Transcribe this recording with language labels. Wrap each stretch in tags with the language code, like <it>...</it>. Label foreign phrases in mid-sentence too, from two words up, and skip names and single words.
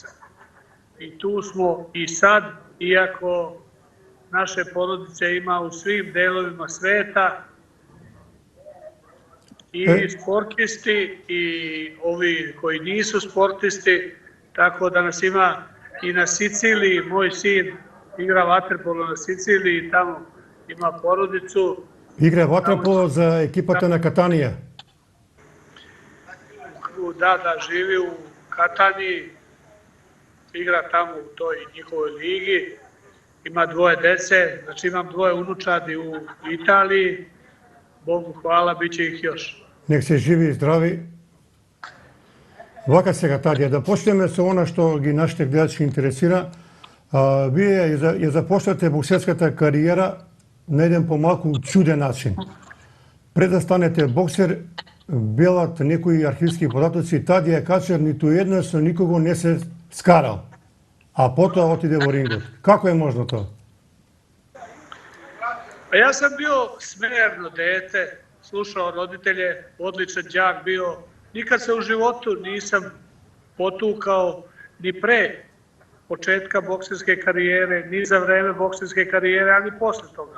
<sr>I tu smo i sad, iako naše porodice ima u svim delovima sveta, i sportisti i ovi koji nisu sportisti, tako da nas ima i na Siciliji. Moj sin igra vaterpolo na Siciliji i tamo ima porodicu.</sr> <mk>Игра ватерполо за екипата на Катанија.</mk> <sr>Da, živi u Kataniji, igra tamo u toj njihovoj ligi, ima dvoje dece, znači imam dvoje unučadi u Italiji, Bogu hvala, bit će ih još.</sr> <mk>Нек се живи и здрави. Вака сега, Тадија, да почнеме со она што ги нашите гледачи интересира. Вие ја започнате боксерската кариера на еден помалку чуден начин. Пред да станете боксер, велат некои архивски податоци, Тадија Качар ниту еднаш со никого не се скарал, а потоа отиде во рингот. Како е можно тоа?</mk> <sr>Ja sam bio smerno dete, slušao roditelje, odličan đak bio. Nikad se u životu nisam potukao ni pre početka bokserske karijere, ni za vreme bokserske karijere, ali posle toga.</sr>